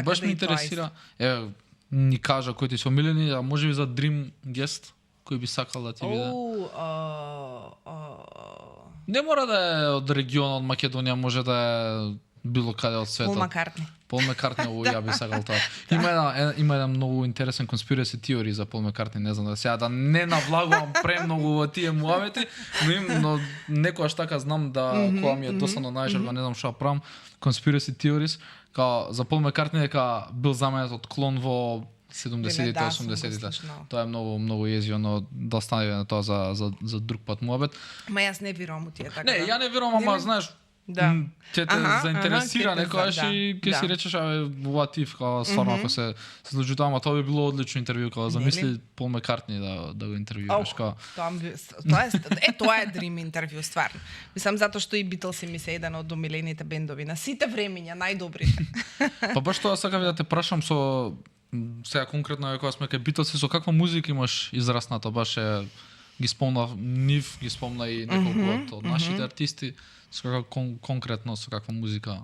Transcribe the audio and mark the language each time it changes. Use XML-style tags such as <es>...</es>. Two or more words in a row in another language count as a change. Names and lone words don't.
<mk>Баш ме интересира, ни кажа кои ти се омилени, а може би за</mk> <en>Dream Guest,</en> <mk>кој би сакал да ти биде? Не мора да е од регионот, од Македонија, може да е било каде од светот. Пол Маккартни, ја би сакал тоа. Има еден многу интересен</mk> <en>conspiracy theory</en> <mk>за Пол Маккартни, не знам да сега да не навлагувам премногу во тие муавети, но некојаш така знам да кога ми е досадно најшер, не знам што правам,</mk> <en>conspiracy theories,</en> <mk>као за Пол Маккартни дека бил заменет од клон во 70-тите, 80-тите. Тоа е многу језиво, но да стане тоа за друг пат муабет. Ма јас не верувам у тие така. Не, ја не верувам, ама знаеш, ќе те заинтересира некојаш и ќе си речеш</mk> <en>what if,</en> <mk>као стварно ако се случи тоа, ама тоа би било одлично интервју, као замисли Пол Маккартни да го интервјуираш, као. Тоа е дрим интервју стварно. Мислам затоа што и Битлси ми се еден од омилените бендови на сите времиња, најдобрите. Па баш тоа сакам да те прашам со сега конкретно кога сме кај Битлси, со каква музика имаш израснато, баш ги спомнав нив, ги спомна и неколку од нашите артисти, со каква конкретно со каква музика?</mk>